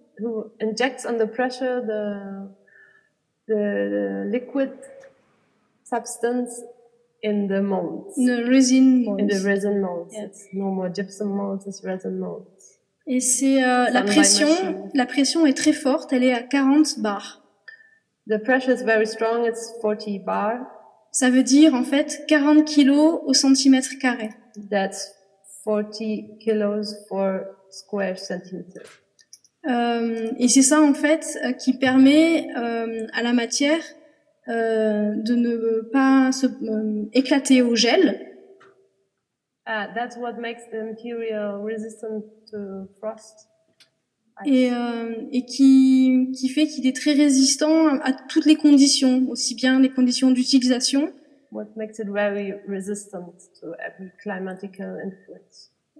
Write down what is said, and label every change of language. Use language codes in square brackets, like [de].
[en] Who injects under pressure the liquid substance in the molds. The resin molds. In the resin molds. Yeah. It's no more gypsum molds, it's resin molds. [fr] Et c'est la pression est très forte, elle est à 40 bars. [en] The pressure is very strong, it's 40 bar. [fr] Ça veut dire en fait 40 kilos au centimètre carré. [en] That's 40 kilos for square centimeter. [fr] Et c'est ça en fait qui permet à la matière de ne pas se éclater au gel. [en] That's what makes the material resistant to frost. [fr] Et qui fait qu'il est très résistant à toutes les conditions, aussi bien les conditions d'utilisation. [en] What makes it very resistant to every climatical influence.